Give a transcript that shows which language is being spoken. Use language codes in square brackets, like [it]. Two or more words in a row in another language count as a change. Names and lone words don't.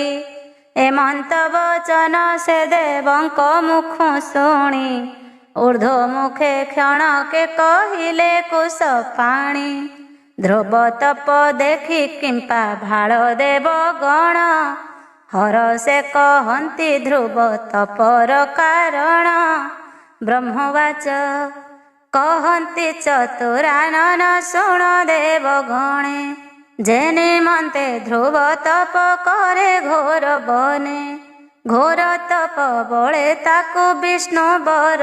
[or] ଏମନ୍ତ ବଚନ ସେ ଦେବଙ୍କ ମୁଖ ଶୁଣି, ଊର୍ଦ୍ଧ୍ୱ ମୁଖେ କ୍ଷଣକେ କହିଲେ କୁଶ ପାଣି। ଧ୍ରୁବ ତପ ଦେଖି କିମ୍ପା ଭାଳ ଦେବ ଗଣ, ହରଷେ କହନ୍ତି ଧ୍ରୁବ ତପର କାରଣ ବ୍ରହ୍ମବାଚ କହନ୍ତି ଚତୁରାନନ ଶୁଣ ଦେବଗଣେ ଯେ ନିମନ୍ତେ ଧ୍ରୁବ ତପ କରେ ଘୋର ବନେ ଘୋର ତପ ବଳେ ତାକୁ ବିଷ୍ଣୁ ବର